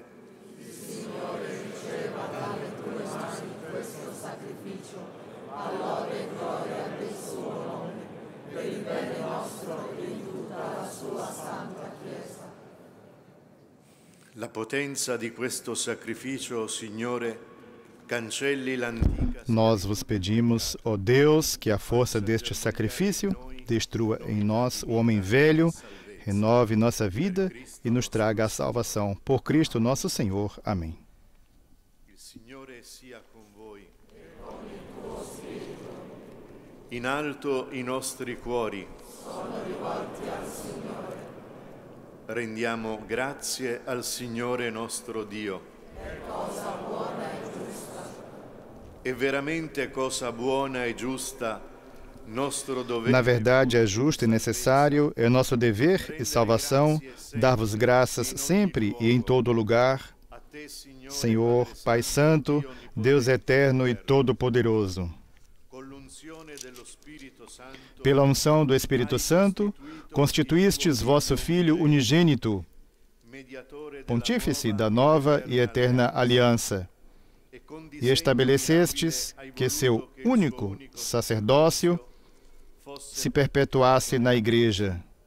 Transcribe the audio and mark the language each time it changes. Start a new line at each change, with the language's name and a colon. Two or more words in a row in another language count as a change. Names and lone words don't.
Italian: Signore, riceva dalle tue mani questo sacrificio, a lode e gloria del suo nome, per il bene nostro e di tutta la sua santa Chiesa. La potenza di questo sacrificio, Signore, cancelli l'antica.
Portuguese: Nós vos pedimos, ó Deus, que a força deste sacrifício destrua em nós o homem velho, renove nossa vida e nos traga a salvação. Por Cristo nosso Senhor. Amém.
Italian: Il Signore sia con voi. In alto i nostri cuori. Sono rivolti al Signore. Rendiamo grazie al Signore nostro Dio. È cosa buona e giusta. È veramente cosa buona e giusta, nostro dovere.
Portuguese: Na verdade, é justo e necessário, é nosso dever e salvação dar-vos graças sempre e em todo lugar, Senhor, Pai Santo, Deus eterno e todo-poderoso. Pela unção do Espírito Santo, constituístes vosso Filho unigênito, pontífice da nova e eterna aliança, e estabelecestes que seu único sacerdócio se perpetuasse na Igreja.